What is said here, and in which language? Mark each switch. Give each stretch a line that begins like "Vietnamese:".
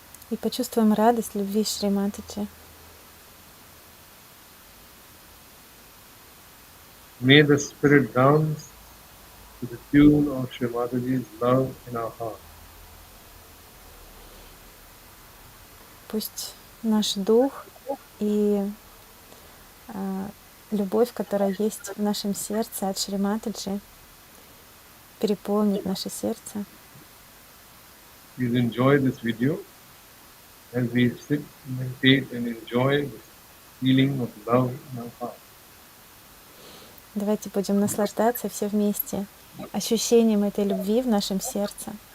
Russian: И почувствуем радость любви Шри Матаджи.
English: May the spirit dance to the tune of Shrimataji's love in our heart.
Russian: Пусть наш дух и любовь, которая есть в нашем сердце от Шри Матаджи, переполнит наше сердце.
English: Please enjoy this video as we sit, meditate and enjoy this feeling of love in our heart.
Russian: Давайте будем наслаждаться все вместе ощущением этой любви в нашем сердце.